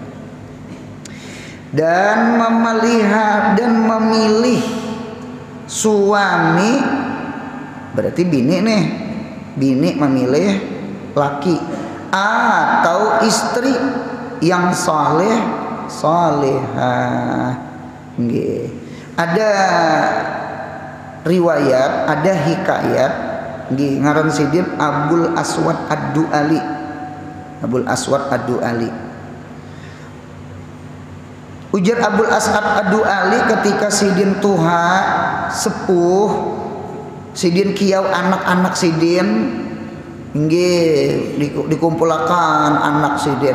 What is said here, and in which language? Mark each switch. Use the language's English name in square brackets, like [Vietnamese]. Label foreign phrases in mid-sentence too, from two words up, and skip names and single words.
[Indonesian] Dan memelihara dan memilih suami, berarti bini nih, bini memilih laki atau istri yang saleh salehah. [Banjar] Ada riwayat, ada hikayat ngaran sidin Abul Aswad Ad-Du'ali. Abul Aswad Ad-Du'ali. Ujar Abul Aswad Ad-Du'ali ketika sidin tuha sepuh, sidin kiau anak-anak sidin nggih dikumpulakan anak sidin.